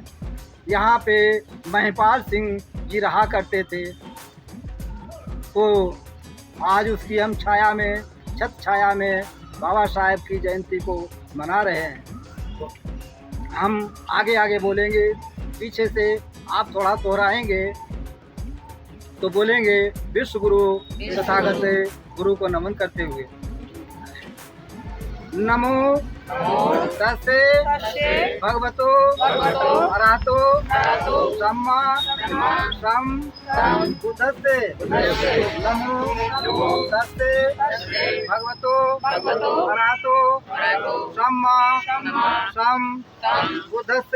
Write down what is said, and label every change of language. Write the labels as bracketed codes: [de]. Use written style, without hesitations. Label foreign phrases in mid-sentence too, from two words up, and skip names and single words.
[hi] यहाँ पे महिपाल सिंह जी रहा करते थे, तो आज उसकी हम छाया में, छत छाया में बाबा साहेब की जयंती को मना रहे हैं। तो हम आगे आगे बोलेंगे, पीछे से आप थोड़ा दोहराएंगे। तो बोलेंगे विश्व गुरु तथागत गुरु को नमन करते हुए [pi] नमो तस्से भगवतो अरहतो सम्मा सम्बुद्धस्से नमो तस्से भगवतो अरहतो सम्मा सम्बुद्धस्से